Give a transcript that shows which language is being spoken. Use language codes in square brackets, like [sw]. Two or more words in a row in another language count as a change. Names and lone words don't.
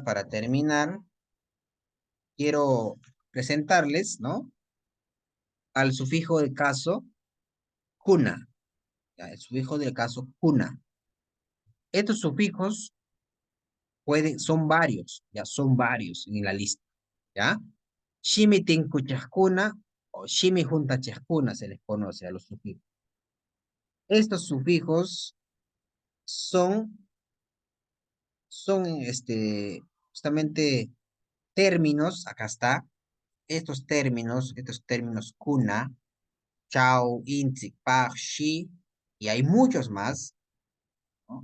[es] Para terminar, quiero presentarles, ¿no? Al sufijo del caso, cuna, ¿ya? El sufijo del caso, cuna. Estos sufijos son varios, ya son varios en la lista, ¿ya? [qu] Shimi tinkuchajkuna o shimi juntachajkuna [es] se les conoce a los sufijos. Estos sufijos son justamente términos, acá está, estos términos kuna, chau, intsik, pag, shi, y hay muchos más, ¿no?